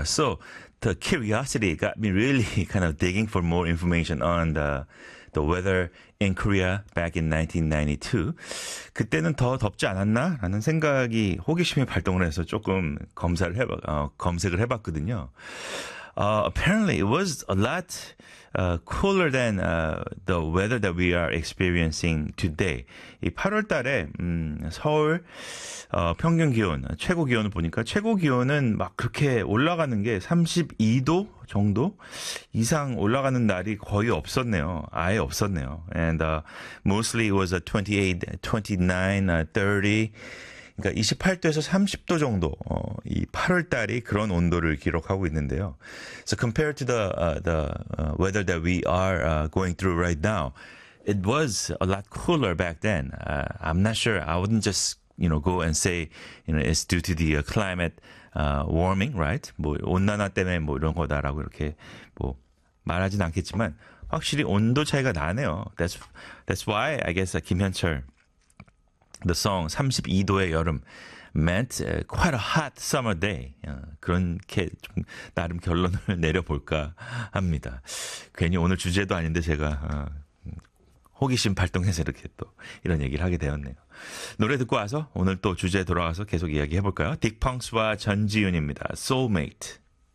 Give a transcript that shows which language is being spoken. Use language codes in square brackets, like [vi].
[en] So, the curiosity got me really kind of digging for more information on the weather in Korea back in 1992. [ko] 그때는 더 덥지 않았나? 라는 생각이 호기심에 발동을 해서 조금 검색을 해봤거든요. [en] Apparently, it was a lot cooler than the weather that we are experiencing today. [ko] 이 8월 달에 서울 평균 기온, 최고 기온을 보니까 최고 기온은 막 그렇게 올라가는 게 32도 정도 이상 올라가는 날이 거의 없었네요. 아예 없었네요. [en] And mostly it was a 28, 29, 30. [ko] 그러니까 28도에서 30도 정도 이 8월 달이 그런 온도를 기록하고 있는데요. [en] So compared to the weather that we are going through right now, it was a lot cooler back then. I'm not sure. I wouldn't just, you know, go and say, you know, it's due to the climate warming, right? [ko] 뭐 온난화 때문에 뭐 이런 거다라고 이렇게 뭐 말하진 않겠지만 확실히 온도 차이가 나네요. [en] That's why I guess 김현철 The song 32도의 여름 meant quite a hot summer day. [ko] 그렇게 좀 나름 결론을 내려볼까 합니다. 괜히 오늘 주제도 아닌데 제가 호기심 발동해서 이렇게 또 이런 얘기를 하게 되었네요. 노래 듣고 와서 오늘 또 주제에 돌아와서 계속 이야기해볼까요? 딕펑스와 전지윤입니다. Soulmate.